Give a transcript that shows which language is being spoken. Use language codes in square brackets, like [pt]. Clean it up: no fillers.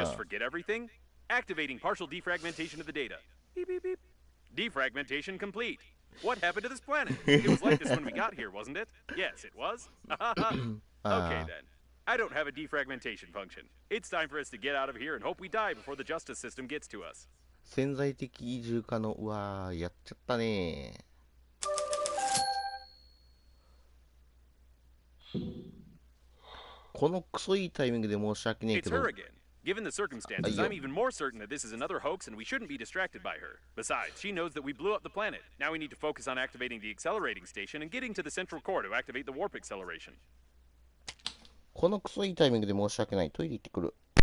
[en] just forget everything? Activating partial defragmentation of the data. Beep, beep, beep. Defragmentation complete. What happened to this planet? It was like this when we got here, wasn't it? Yes, it was. Okay then. I don't have a defragmentation function. It's time for us to get out of here and hope we die before the justice system gets to us. [ja] 潜在的移住可能。うわー、やっちゃったね。このクソいいタイミングで申し訳ねえ [en] It's [ja] けど。 [en] her again. Given the circumstances, I'm even more certain that this is another hoax and we shouldn't be distracted by her. Besides, she knows that we blew up the planet. Now we need to focus on activating the accelerating station and getting to the central core to activate the warp acceleration. [ja] このクソいいタイミングで申し訳ない。トイレ行ってくる。